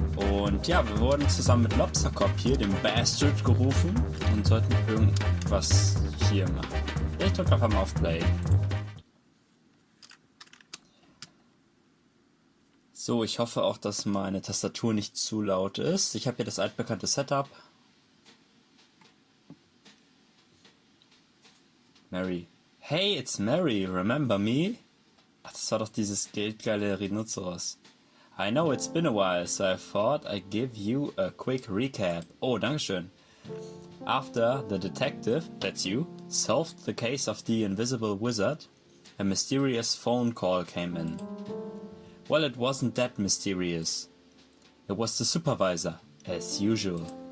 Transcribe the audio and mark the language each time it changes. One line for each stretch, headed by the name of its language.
German: Und ja, wir wurden zusammen mit Lobstercop hier, dem Bastard, gerufen und sollten irgendwas hier machen. Ich drücke einfach mal auf Play. So, ich hoffe auch, dass meine Tastatur nicht zu laut ist. Ich habe hier das altbekannte Setup. Mary.
English: Hey, it's Mary, remember me?
German: Ach, das war doch dieses geldgeile Rhinoceros.
English: I know it's been a while, so I thought I'd give you a quick recap.
German: Oh, dankeschön.
English: After the detective, that's you, solved the case of the invisible wizard, a mysterious phone call came in. Well, it wasn't that mysterious. It was the supervisor, as usual.